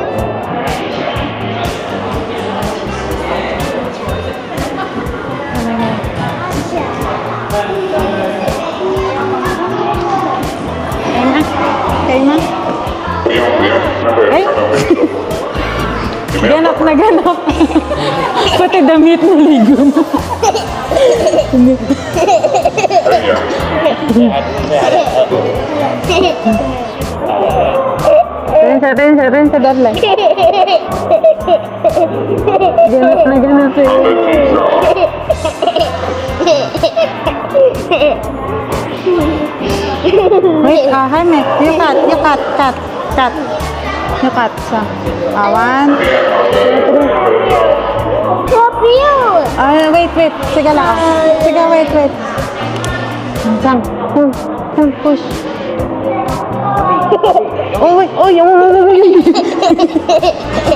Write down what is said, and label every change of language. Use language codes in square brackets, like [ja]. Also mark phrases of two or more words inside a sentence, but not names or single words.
[tl] Kay ma? [zh] 不用，那个可能会走。 [tl] Ganap na ganap. Pati damit na ligo mo. Rinsa, darling. Ganap na ganap eh. [en] Wait, hi, Mac. You cut. You cut siya. One. Help you. Wait. [tl] Sige lang. Sige, wait. [en] Sam, push. Oh, wait. Oh, yung.